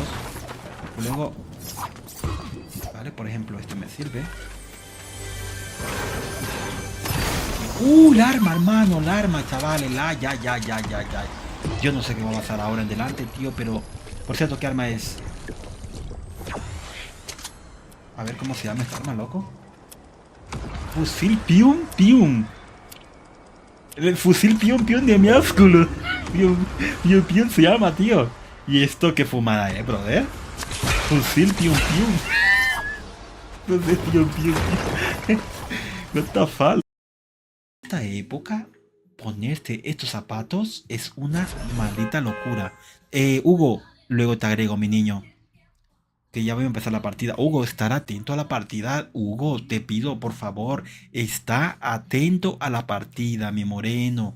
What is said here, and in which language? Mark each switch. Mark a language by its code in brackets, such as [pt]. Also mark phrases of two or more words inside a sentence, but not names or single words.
[es] Y luego, vale, por ejemplo, este me sirve. La arma, hermano, la arma, chavales, ya. Yo no sé qué va a pasar ahora en delante, tío, pero por cierto, ¿qué arma es? A ver cómo se llama esta arma, loco. Fusil pium pium. El fusil pium pium de miásculo. Pium pium se llama, tío. ¿Y esto qué fumada, brother? Fusil pium pium. No sé, pium pium. [en] What the fuck. [es] Esta época, ponerte estos zapatos es una maldita locura. Hugo, luego te agrego, mi niño. Que ya voy a empezar la partida. Hugo, estar atento a la partida. Hugo, te pido, por favor, está atento a la partida, mi moreno.